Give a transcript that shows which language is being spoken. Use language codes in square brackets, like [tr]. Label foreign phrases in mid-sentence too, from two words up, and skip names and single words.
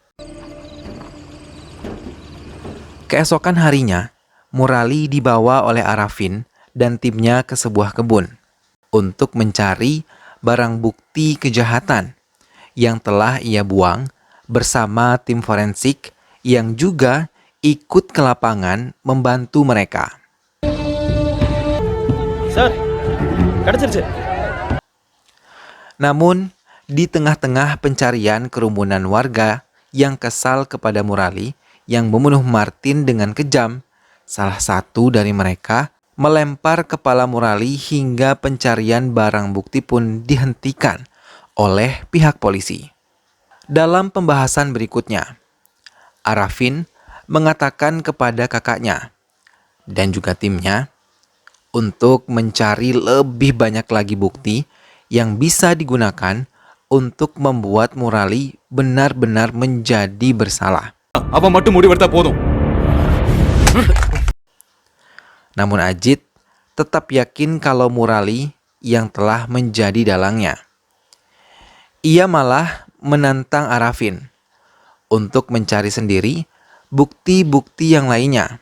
[id] Keesokan harinya, Murali dibawa oleh Arafin dan timnya ke sebuah kebun untuk mencari barang bukti kejahatan yang telah ia buang bersama tim forensik yang juga ikut ke lapangan membantu mereka. [ta] சார் கிடைச்சிருச்சு. [id] Namun, di tengah-tengah pencarian kerumunan warga yang kesal kepada Murali yang membunuh Martin dengan kejam, salah satu dari mereka melempar kepala Murali hingga pencarian barang bukti pun dihentikan oleh pihak polisi. Dalam pembahasan berikutnya, Arafin mengatakan kepada kakaknya dan juga timnya untuk mencari lebih banyak lagi bukti yang bisa digunakan untuk membuat Murali benar-benar menjadi bersalah. [ta] அவன் மட்டும் முடிவெடுத்தா போதும். [id] Namun Ajit tetap yakin kalau Murali yang telah menjadi dalangnya. Ia malah menantang Arafin untuk mencari sendiri bukti-bukti yang lainnya.